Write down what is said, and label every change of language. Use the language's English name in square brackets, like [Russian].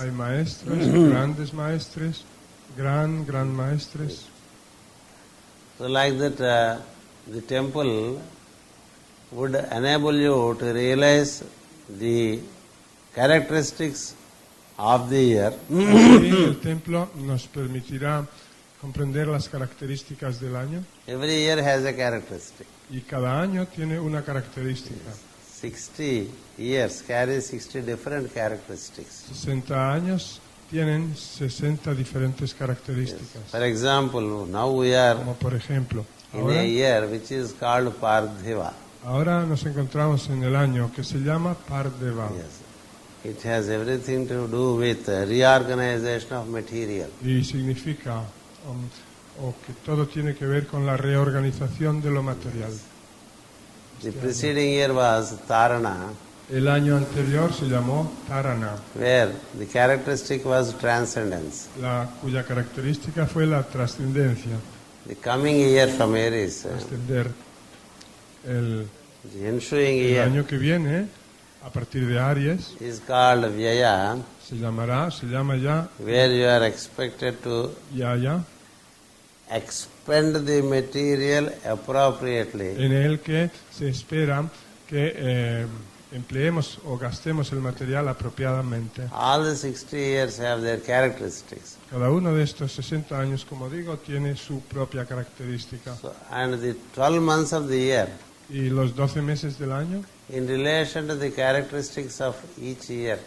[Spanish] Hay maestros, grandes maestres, gran maestres. [English] So like that, the temple would enable you to realize the characteristics of the year [Spanish] Así el templo nos permitirá comprender las características del año [English] Every year has a characteristic. [Spanish] y cada año tiene una característica. [English] 60 years carry 60 different characteristics. [Spanish] 60 años tienen 60 diferentes características. [English] For example, now we are [Spanish] Como por ejemplo, [English] in a year which is called Parthiva. [Spanish] ahora nos encontramos en el año que se llama Pardeva [English] Yes. It has everything to do with reorganization of material. [Spanish] y significa o que todo tiene que ver con la reorganización de lo material. [English] The preceding year was Tarana, [Spanish] El año anterior se llamó Tarana, [English] where the characteristic was transcendence. [Spanish] cuya característica fue la trascendencia, [English] The coming year from Aries, [Spanish] trascender. El [English] the ensuing year, [Spanish] año que viene, a partir de Aries, [English] is called Vyaya, [Spanish] se llama ya [English] where you are expected to [Spanish] Yaya, [English] expend the material appropriately. [Spanish] en el que se espera que empleemos o gastemos el material apropiadamente. [English] All the 60 years have their characteristics. [Spanish] Cada uno de estos 60 años, como digo, tiene su propia característica. [English] So, and the 12 months of the year, [Spanish] Y los 12 meses del año, [English] in relation to the characteristics of each year,